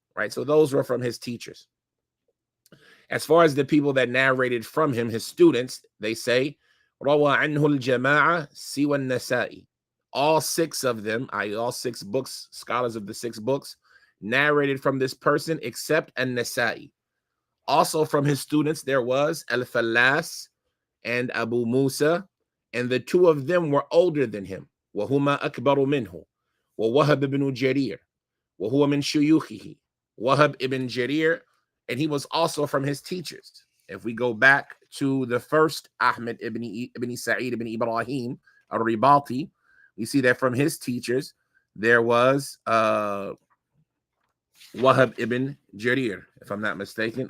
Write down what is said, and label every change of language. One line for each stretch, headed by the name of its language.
English: Right, so those were from his teachers. As far as the people that narrated from him, his students, they say,
Arabic: Rawa anhu al-jama'a siwa an-Nasa'i.
English: All six of them, i.e. all 6 books, scholars of the 6 books, narrated from this person except An-Nasa'i. Also from his students, there was Al-Fallas and Abu Musa, and the 2 of them were older than him.
Arabic: وَهُمَا أَكْبَرُ مِنْهُ وَوَهَبْ ibn Jarir وَهُوَ مِنْ شُيُوخِهِ.
English: Wahab ibn Jarir, and he was also from his teachers. If we go back to the first Ahmad ibn Sa'id ibn Ibrahim al-Ribati, we see that from his teachers, there was Wahab ibn Jarir, if I'm not mistaken.